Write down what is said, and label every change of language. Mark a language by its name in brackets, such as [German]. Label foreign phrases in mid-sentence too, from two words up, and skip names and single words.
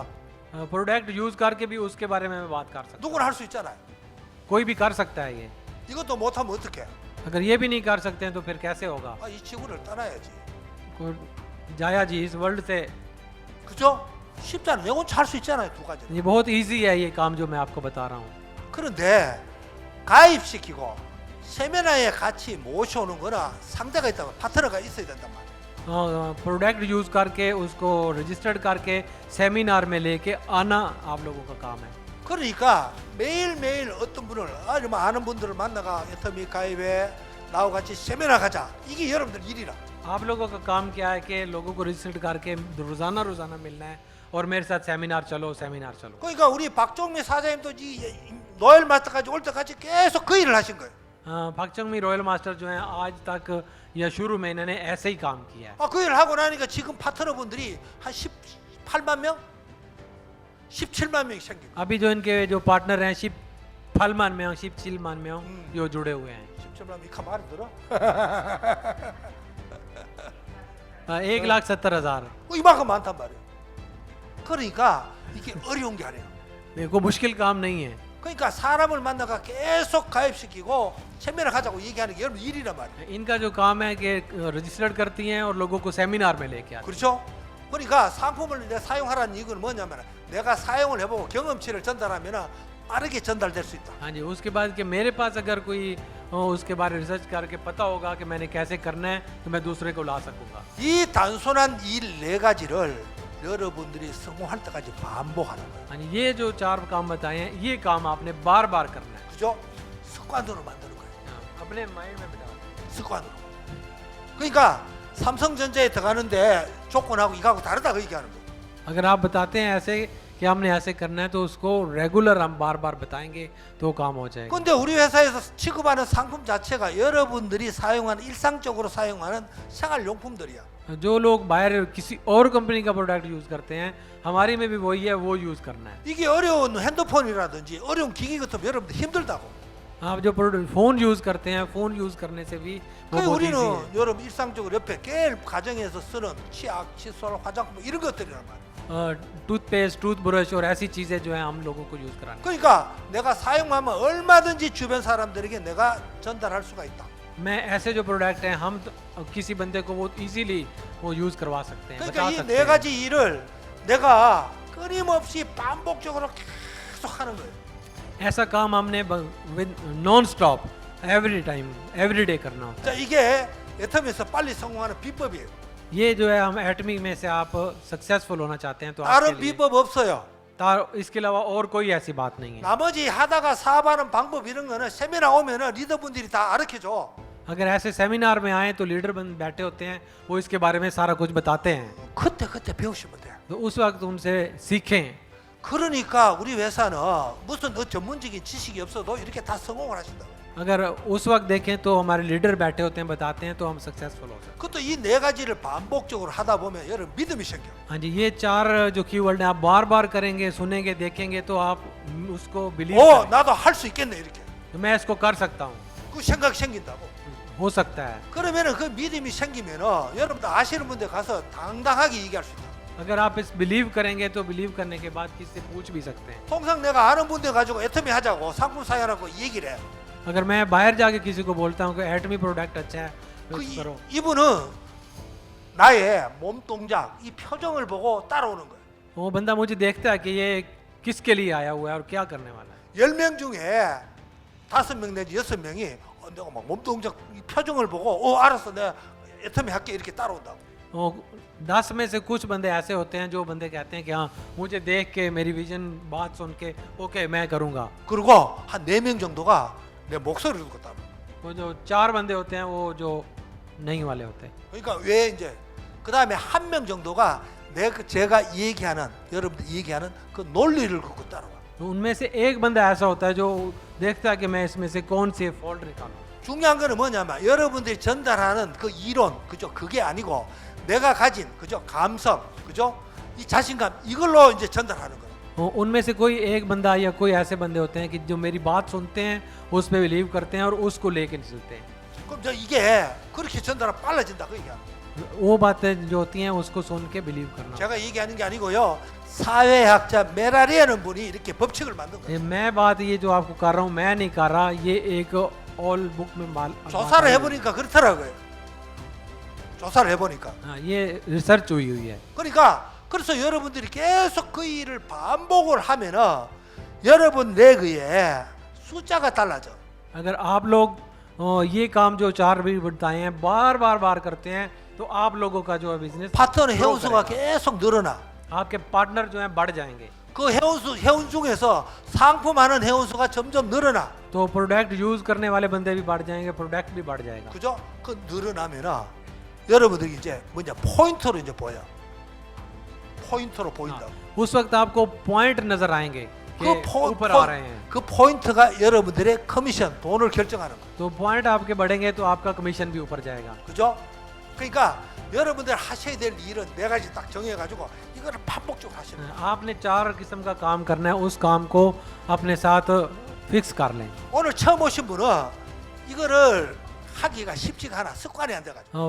[English] product use [Hindi] करके भी उसके बारे में मैं बात कर सकता [Korean] 누구나 할 수 있잖아요. [Hindi] हूँ, कोई भी कर सकता है ये। [Korean] 이것도 못하면 어떡해? [Hindi] अगर ये भी नहीं कर सकते हैं तो फिर कैसे होगा? [Korean] 아, 이 지구를 떠나야지. [Hindi] जाया जी इस वर्ल्ड से। [Korean] 그죠? 쉽잖아. 내 혼자 할 수 있잖아요. 두 가지. [Hindi] ये बहुत इजी है ये काम जो मैं आपको बता रहा हूँ। [Korean] 그런데 가입시키고 세미나에 같이 모셔오는 거나 상대가 있다고 파트너가 있어야 된단 말이야. [English] product use [Hindi] करके उसको रजिस्टर्ड करके सेमिनार में लेके आना आप लोगों का काम है। [Korean] 그러니까 매일매일 어떤 분을 아주 아는 분들을 만나가 애터미 가입해 나하고 같이 세미나 가자. 이게 여러분들 일이라. [Hindi] आप लोगों का काम क्या है कि लोगों को रजिस्टर्ड करके रोजाना रोजाना मिलना है और मेरे साथ सेमिनार चलो सेमिनार चलो। [Korean] 그러니까 우리 박종미 사장님도 이 노엘 마스터까지 올 때까지 계속 그 일을 하신 거예요. [Hindi] 박정मी रॉयल मास्टर जो हैं आज तक या शुरू में इन्होंने ऐसे ही काम किया है। [Korean] 아, 그 일을 하고 나니까 지금 파트너분들이 한 18만 명? 17만 명이 생긴 거예요. [Hindi] अभी जो इनके जो पार्टनर हैं शिप फलमान में शिप चिलमान में जो जुड़े हुए हैं [Korean] 17만 명 이카 말이 들어? [Hindi] 1,70,000। [Korean] 이만큼 많단 말이에요. 그러니까 이게 어려운 게 아니에요. [Hindi] देखो मुश्किल काम नहीं है। [Korean] 그러니까 사람을 만나가 계속 가입시키고 세미나 가자고 얘기하는 게 여러분 일이란 말이에요. [Hindi] इनका जो काम है कि रजिस्टर्ड करती हैं और लोगों को सेमिनार में लेके आती [Korean] 그렇죠? 그러니까 상품을 내가 사용하라는 이유는 뭐냐면 내가 사용을 해보고 경험치를 전달하면 빠르게 전달될 수 있다. [Hindi] हैं। हाँ जी, उसके बाद कि मेरे पास अगर कोई उसके बारे में रिसर्च करके पता होगा कि मैंने कैसे करना है तो मैं दूसरे को ला सकूंगा। [Korean] 이 단순한 일 네 가지를 여러분들이 성공할 때까지 반복하는 거예요. [Hindi] हाँ जी, ये जो 4 काम बताए हैं ये काम आपने बार बार करना है। [Korean] 그죠? 습관으로 만드는 거예요. [Hindi] अपने माइंड में बिठाओ। [Korean] 습관으로. 그러니까 삼성전자에 들어가는데 조건하고 이거하고 다르다 그 얘기하는 거예요. [Hindi] अगर आप बताते हैं ऐसे कि हमने ऐसे करना है तो उसको रेगुलर हम बार बार बताएंगे तो काम हो जाएगा। [Korean] 근데 우리 회사에서 취급하는 상품 자체가 여러분들이 사용하는 일상적으로 사용하는 생활용품들이야. [Hindi] जो लोग बाहर किसी और कंपनी का [English] product use [Hindi] करते हैं हमारी में भी वही है, वो यूज करना है। [Korean] 이게 어려운 핸드폰이라든지 어려운 기기 같으면 여러분들 힘들다고. [Hindi] आप जो [English] phone use [Hindi] करते हैं [English] phone use [Hindi] करने से भी वो [Korean] 그 [Hindi] बहुत [Korean] 우리는 [Hindi] easy है। [Korean] 여러분 일상적으로 옆에 깨일 가정에서 쓰는 치약, 칫솔, 화장품 이런 것들이란 말이야. [Hindi] टूथपेस्ट टूथब्रश और ऐसी चीजें जो है हम लोगों को यूज करानी। [Korean] 그러니까 내가 사용하면 얼마든지 주변 사람들에게 내가 전달할 수가 있다. [Hindi] मैं ऐसे जो प्रोडक्ट हैं हम तो किसी बंदे को बहुत इजीली वो यूज करवा सकते हैं, [Korean] 그러니까 [Hindi] बता [Korean] 이 [Hindi] सकते [Korean] 네 [Hindi] हैं। [Korean] 가지 일을 내가 끊임없이 반복적으로 계속 하는 거예요. [Hindi] ऐसा काम हमने [English] with non stop every time every day [Hindi] करना होता [Korean] 자, 이게 애텀에서 빨리 성공하는 비법이에요. [Hindi] है। ये जो है हम एटमिक में से आप सक्सेसफुल होना चाहते हैं तो [Korean] 다른 [Hindi] आपके लिए [Korean] 비법 없어요. [Hindi] इसके अलावा और कोई ऐसी बात नहीं है। [Korean] 나머지 하다가 사업하는 방법 이런 거는 세미나 오면은 리더분들이 다 가르쳐줘. [Hindi] अगर ऐसे सेमिनार में आए तो लीडर बन बैठे होते हैं, वो इसके बारे में सारा कुछ बताते हैं, [Korean] 그때 배우시면 돼. [Hindi] तो उस वक्त उनसे सीखें। [Korean] 그러니까 우리 회사는 무슨 전문적인 지식이 없어도 이렇게 다 성공을 하신다. [Hindi] अगर उस वक्त देखें तो हमारे लीडर बैठे होते हैं, बताते हैं तो हम सक्सेसफुल हो सकते हैं। [Korean] 그것도 이 네 가지를 반복적으로 하다 보면 여러분 믿음이 생겨. [Hindi] हाँ जी, ये 4 जो कीवर्ड हैं आप बार बार करेंगे, सुनेंगे, देखेंगे तो आप उसको बिलीव [Korean] 오, [Hindi] करें। [Korean] 나도 할 수 있겠네 이렇게. [Hindi] तो मैं इसको कर सकता हूँ, [Korean] 그 생각이 생긴다고. [Hindi] हो सकता है। [Korean] 그러면은 그 믿음이 생기면은 여러분들 아시는 분들 가서 당당하게 얘기할 수 있다. [Hindi] अगर आप इस बिलीव करेंगे तो बिलीव करने के बाद किससे पूछ भी सकते हैं। [Korean] 통상 내가 아는 분들 가지고 애터미 하자고 상품 사용하라고 얘기를 해. [Hindi] अगर मैं बाहर जाके किसी को बोलता हूँ कि एटमी प्रोडक्ट अच्छा है तो [Korean] 그 [Hindi] करो, [Korean] 이분은 나의 몸 동작, 이 표정을 보고 따라오는 거예요. [Hindi] वो बंदा मुझे देखता है कि ये किसके लिए आया हुआ है और क्या करने वाला है। [Korean] 10명 중에 5명 내지 6명이 내가 막 몸 동작, 이 표정을 보고 알았어 내가 애터미 할게 이렇게 따라온다고. [Hindi] 10 में से कुछ बंदे ऐसे होते हैं जो बंदे कहते हैं कि हाँ मुझे देख के मेरी विजन बात सुन के ओके मैं करूँगा। [Korean] 그리고 한 4명 정도가 내 목소리를 듣고 따라. [Hindi] वो जो 4 बंदे होते हैं वो जो नहीं वाले होते हैं। [Korean] 그러니까 왜 이제 그 다음에 1명 정도가 제가 얘기하는 여러분들 얘기하는 그 논리를 갖고 따라와. [Hindi] तो उनमें से एक बंदा ऐसा होता है जो देखता है कि मैं इसमें से कौन सी फॉल्ट निकालूं। [Korean] 중요한 거는 뭐냐면 여러분들이 전달하는 그 이론 그죠? 그게 아니고 내가 가진 그죠? 감성 그죠? 이 자신감 이걸로 이제 전달하는 거예요. [Hindi] उनमें से कोई एक बंदा या कोई ऐसे बंदे होते हैं कि जो मेरी बात सुनते हैं, उस पे बिलीव करते हैं और उसको लेके चलते हैं। [Korean] 그럼 저 이게 그렇게 전달은 빨라진다 그 얘기야. [Hindi] वो बातें जो होती हैं उसको सुन के बिलीव करना। [Korean] 제가 얘기하는 게 아니고요. 사회학자 메라리라는 분이 이렇게 법칙을 만든 거예요. [Hindi] मैं बात ये जो आपको कर रहा हूँ मैं नहीं कर रहा, ये एक ऑल बुक में [Korean] 조사를 해보니까 그렇더라고요. 조사를 해보니까. [Hindi] हाँ, ये रिसर्च हुई है। [Korean] 그러니까 그래서 여러분들이 계속 그 일을 반복을 하면은 여러분 뇌의 숫자가 달라져. [Hindi] अगर आप लोग ये काम जो चार भी बताए हैं बार बार करते हैं तो आप लोगों का जो है बिजनेस [Korean] 파트너 회원수가 계속 늘어나. [Hindi] आपके पार्टनर जो हैं बढ़ जाएंगे। [Korean] 그 회원 중에서 상품하는 회원수가 점점 늘어나. [Hindi] तो [English] product use [Hindi] करने वाले बंदे भी बढ़ जाएंगे, प्रोडक्ट भी बढ़ जाएगा। [Korean] 그죠? 그 늘어나면은 여러분들이 이제 뭐냐 포인트로 이제 보여. 포인트로 보인다. [Hindi] उस वक्त आपको पॉइंट नजर आएंगे कि ऊपर आ रहे हैं। [Korean] 그 포인트가 여러분들의 커미션 돈을 결정하는 거야. [Hindi] तो पॉइंट आपके बढ़ेंगे तो आपका कमीशन भी ऊपर जाएगा। [Korean] 그죠? 그러니까 여러분들 하셔야 될 일은 네 가지 딱 정해가지고 이거를 반복적으로 하시는 거예요. [Hindi] आपने चार किस्म का काम करना है, उस काम को अपने साथ फिक्स कर लें। [Korean] 오늘 처음 오신 분은 이거를 하기가 쉽지가 않아. 습관이 안 돼가지고.